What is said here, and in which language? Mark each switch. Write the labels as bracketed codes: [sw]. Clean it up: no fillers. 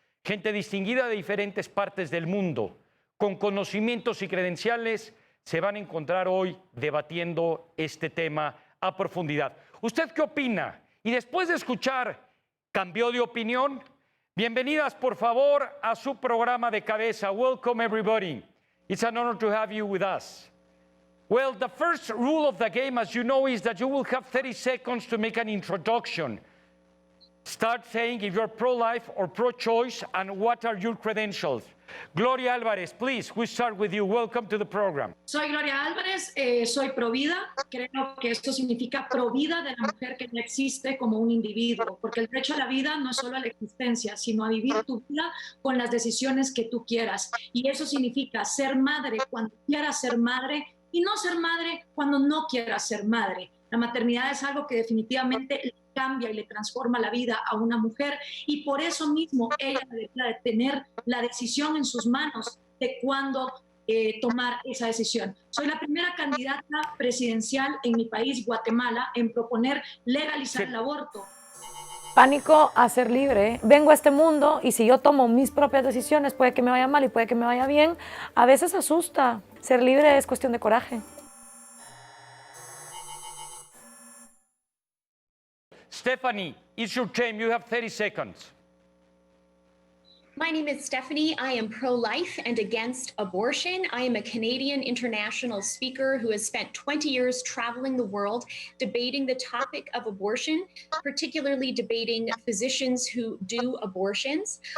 [es] Gente distinguida de diferentes partes del mundo, con conocimientos y credenciales, se van a encontrar hoy debatiendo este tema a profundidad. ¿Usted qué opina? Y después de escuchar, ¿cambió de opinión? Bienvenidas, por favor, a su programa de Cabeza. [en] Welcome, everybody. It's an honor to have you with us. Well, the first rule of the game, as you know, is that you will have 30 seconds to make an introduction. Start saying if you're pro-life or pro-choice and what are your credentials. Gloria Álvarez, please, we start with you. Welcome to the program. [es] Soy Gloria Álvarez, soy provida. Creo que esto significa provida de la mujer que no existe como un individuo, porque el derecho a la vida no es solo a la existencia, sino a vivir tu vida con las decisiones que tú quieras. Y eso significa ser madre cuando quieras ser madre y no ser madre cuando no quieras ser madre. La maternidad es algo que definitivamente le cambia y le transforma la vida a una mujer, y por eso mismo ella debería de tener la decisión en sus manos de cuándo tomar esa decisión. Soy la primera candidata presidencial en mi país, Guatemala, en proponer legalizar el aborto. Pánico a ser libre. Vengo a este mundo y si yo tomo mis propias decisiones, puede que me vaya mal y puede que me vaya bien. A veces asusta. Ser libre es cuestión de coraje. [en] Stephanie, it's your time. You have 30 seconds. My name is Stephanie. I am pro-life and against abortion. I am a Canadian international speaker who has spent 20 years traveling the world debating the topic of abortion, particularly debating physicians who do abortions.